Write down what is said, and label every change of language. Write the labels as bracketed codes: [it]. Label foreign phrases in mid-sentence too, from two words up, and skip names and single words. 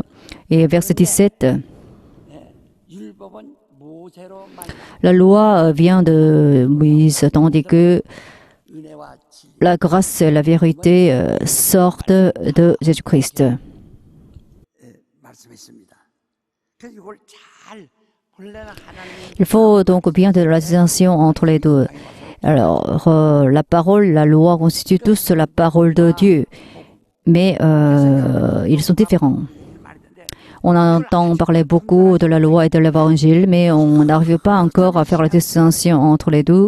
[fr] Et verset 17, [ko] 율법은 모세로 말미암아 [fr] la loi vient de Moïse, tandis que [ko] 은혜와 지 [fr] la grâce et la vérité sortent de Jésus-Christ. [ko] 말씀했습니다. 그래서 이걸 잘 본래는 하나님이 [fr] Il faut donc bien de la distinction entre les deux. Alors, la parole, la loi constituent tous la parole de Dieu, mais ils sont différents. [ko] 말인데 [fr] On entend parler beaucoup de la loi et de l'évangile, mais on n'arrive pas encore à faire la distinction entre les deux.